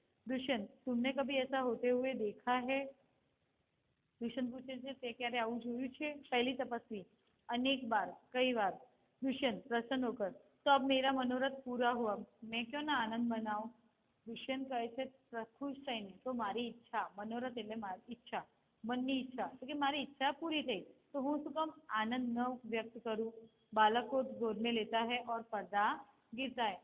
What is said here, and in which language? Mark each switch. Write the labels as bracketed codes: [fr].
[hi] दुष्यंत, तुमने कभी ऐसा होते हुए देखा है? [gu] दुष्यंत पूछे છે તે ક્યારે આવું જોયું છે? પહેલી તપસ્વી, [hi] अनेक बार, कई बार. दुष्यंत प्रसन्न होकर, तो अब मेरा मनोरथ पूरा हुआ, मैं क्यों ना आनंद मनाऊं? [gu] दुष्यंत કહે છે ખુશ થઈને, તો મારી ઈચ્છા, मनोरथ એટલે મારી ઈચ્છા, મનની ઈચ્છા, તો કે મારી ઈચ્છા પૂરી થઈ तो હું શું કામ આનંદ ન વ્યક્ત કરું? [hi] બાળક को गोद में लेता है और पर्दा गिरता है.